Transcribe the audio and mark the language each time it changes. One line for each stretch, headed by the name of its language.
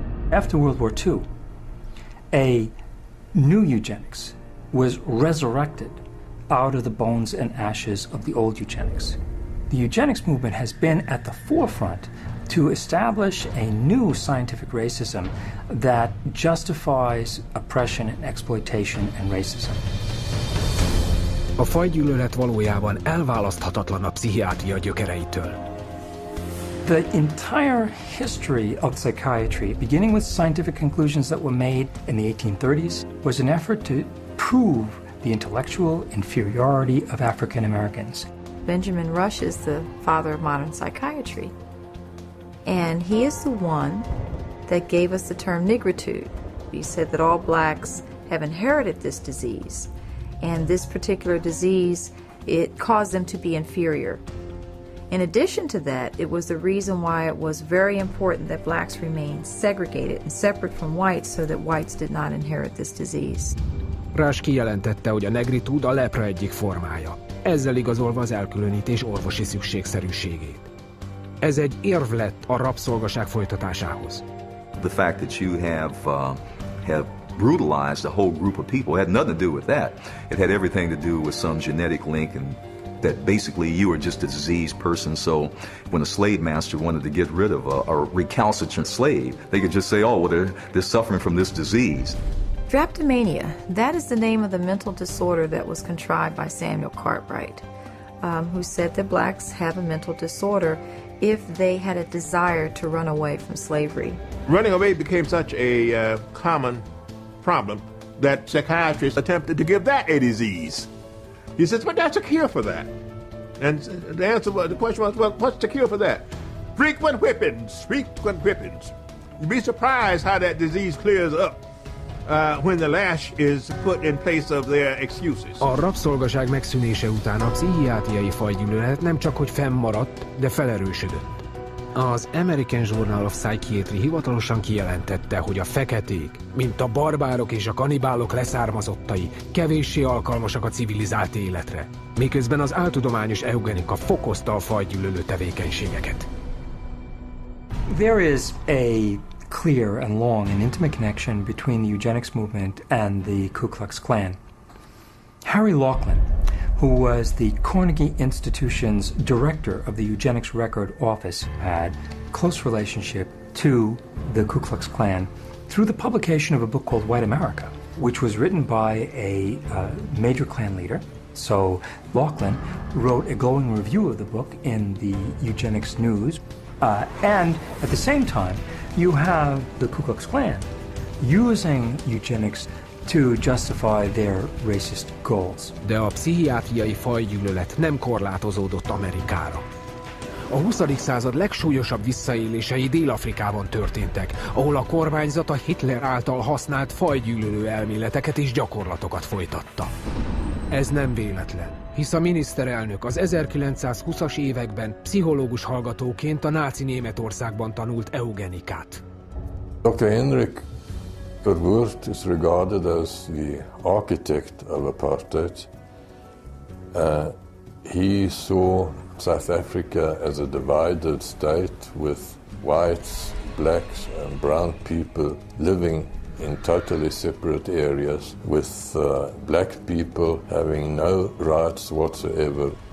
English: After World War II, a new eugenics was resurrected out of the bones and ashes of the old eugenics. The eugenics movement has been at the forefront to establish a new scientific racism that justifies oppression and exploitation and racism.
Hungarian: A fajgyűlölet valójában elválaszthatatlan a pszichiátria gyökereitől.
English: The entire history of psychiatry, beginning with scientific conclusions that were made in the 1830s, was an effort to prove the intellectual inferiority of African Americans. Benjamin Rush is the father of modern psychiatry, and he is the one that gave us the term nigritude. He said that all blacks have inherited this disease, and this particular disease, it caused them to be inferior. In addition to that, it was the reason why it was very important that blacks remain segregated and separate from whites so that whites did not inherit this disease.
Hungarian: Rush kijelentette, hogy a negritud a lepra egyik formája, ezzel igazolva az elkülönítés orvosi szükségszerűségét. Ez egy érv lett a rabszolgaság folytatásához.
English: The fact that you have brutalized a whole group of people had nothing to do with that. It had everything to do with some genetic link and that basically you were just a diseased person, so when a slave master wanted to get rid of a recalcitrant slave, they could just say, oh, well, they're suffering from this disease. Drapetomania, that is the name of the mental disorder that was contrived by Samuel Cartwright, who said that blacks have a mental disorder if they had a desire to run away from slavery. Running away became such a common problem that psychiatrists attempted to give that a disease. He says, but that's a cure for that. And the question was, well, what's the cure for that? Frequent whippings, frequent whippings. You'd be surprised how that disease clears up when the lash is put in place of their excuses.
Hungarian: A rabszolgaság megszűnése után a pszichiátriai fajgyűlölet nem csak hogy fennmaradt, de felerősödött. Az American Journal of Psychiatry hivatalosan kijelentette, hogy a feketék, mint a barbárok és a kanibálok leszármazottai, kevéssé alkalmasak a civilizált életre, miközben az áltudományos eugenika fokozta a fajgyűlölő tevékenységeket.
English: There is a clear and long and intimate connection between the eugenics movement and the Ku Klux Klan. Harry Laughlin, who was the Carnegie Institution's director of the Eugenics Record Office, had close relationship to the Ku Klux Klan through the publication of a book called White America, which was written by a major Klan leader. So Laughlin wrote a glowing review of the book in the Eugenics News. And at the same time, you have the Ku Klux Klan using eugenics to justify their racist goals.
Hungarian: De a pszichiátriai fajgyűlölet nem korlátozódott Amerikára. A 20. század legsúlyosabb visszaélései Dél-Afrikában történtek, ahol a kormányzat a Hitler által használt fajgyűlölő elméleteket és gyakorlatokat folytatta. Ez nem véletlen, hisz a miniszterelnök az 1920-as években pszichológus hallgatóként a náci Németországban tanult eugenikát.
English: Dr. Henrik Verwoerd is regarded as the architect of apartheid. He saw South Africa as a divided state with whites, blacks and brown people living in totally separate areas, with black people having no rights whatsoever.